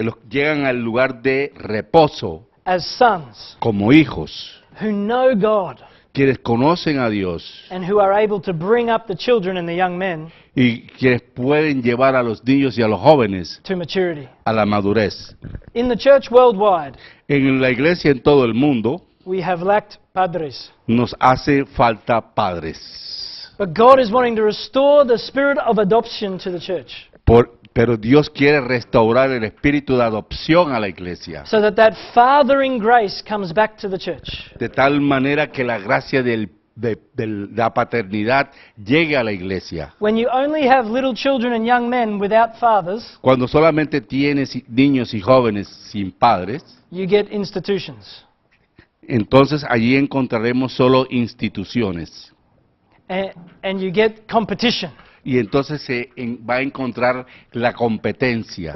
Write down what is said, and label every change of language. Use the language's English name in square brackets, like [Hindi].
[Spanish] Llegan al lugar de reposo [English] as sons [Spanish] como hijos, [English] who know God [Spanish] quienes conocen a Dios [English] and who are able to bring up the children and the young men [Spanish] y quienes pueden llevar a los niños y a los jóvenes [English] to maturity. [Spanish] a la madurez. [English] In the church worldwide, [Spanish] En la iglesia en todo el mundo [English] we have lacked padres. [Spanish] nos hace falta padres. [English] But God is wanting to restore the spirit of adoption to the church [Spanish] Pero Dios quiere restaurar el espíritu de adopción a la iglesia, [English] so that fathering grace comes back to the church. [Spanish] de tal manera que la gracia de la paternidad llegue a la iglesia. [English] When you only have little children and young men without fathers, [Spanish] Cuando solamente tienes niños y jóvenes sin padres, [English] you get institutions. [Spanish] entonces allí encontraremos solo instituciones. [English] And you get competition. [Spanish] Y entonces va a encontrar la competencia.